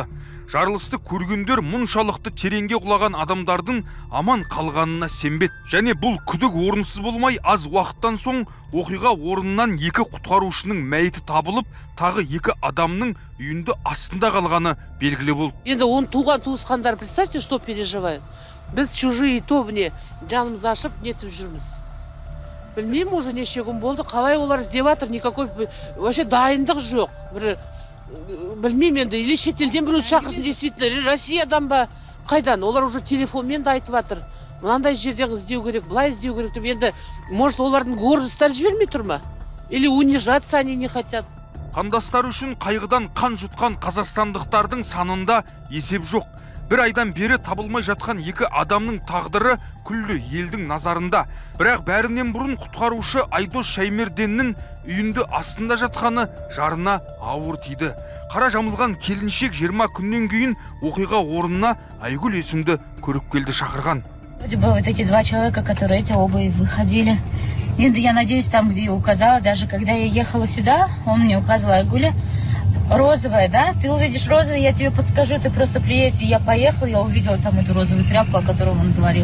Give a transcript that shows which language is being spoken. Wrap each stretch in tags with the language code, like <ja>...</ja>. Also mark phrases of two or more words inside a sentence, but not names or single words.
<kk>Жарылысты көргендер мұншалықты тереңге құлаған адамдардың аман қалғанына сенбет. Және бұл күдік орынсыз болмай, аз уақыттан соң оқиға орнынан 2 құтқарушының мәйіті табылып, тағы 2 адамның үйінде астында қалғаны белгілі болды. Енді он туған туысқандар,</kk> <ru>представьте, что переживают.</ru> <kk>Біз чужие тобіне жанымыз ашып нетіп жүрміз. Білмеймін, уже неше күн болды, қалай олар іздеп жатыр,</kk> <ru>никакой вообще</ru> <kk>дайындық жоқ. Білмеймін енді, или шетелден біреу шақырсын, действительно, или Россиядан ба, қайдан, олар уже телефонмен де айтып жатыр. Мынандай жерден іздеу керек, былай іздеу керек деп, енді, может, олардың гордостары жібермей тұр ма?</kk> <ru>Или унижаться они не хотят?</ru> <kk>Қандастар үшін қайғыдан қан жұтқан қазақстандықтардың санында есеп жоқ. Бір айдан бері табылмай жатқан 2 адамның тағдыры күллі елдің назарында. Бірақ бәрінен бұрын құтқарушы Айдос Шаймерденнің үйінде астында жатқаны жарына ауыр тиді. Қара жамылған келіншек 20 күннен кейін оқиға орнына Айгүл есімді көріпкелді шақырған.</kk> <ru>Вроде бы вот эти 2 человека, которые эти оба и выходили. Енді я надеюсь, там, где я указала, даже когда я ехала сюда, он мне указывал Айгуля. Розовая, да? Ты увидишь розовый, я тебе подскажу, ты просто приедь. Я поехала, я увидела там эту розовую тряпку, о которой он говорил.</ru>